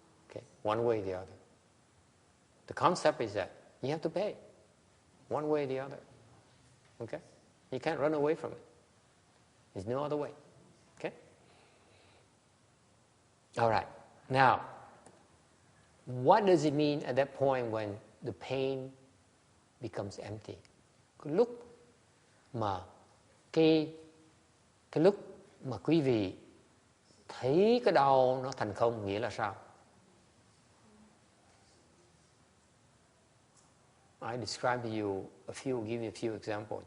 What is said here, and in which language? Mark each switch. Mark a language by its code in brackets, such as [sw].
[en] Okay, one way or the other. The concept is that you have to pay, one way or the other. Okay, you can't run away from it. There's no other way. Okay. All right. Now, what does it mean at that point when the pain becomes empty? [vi] Cái lúc mà cái lúc mà quý vị thấy cái đau nó thành không nghĩa là sao? [en] I describe to you give you a few examples.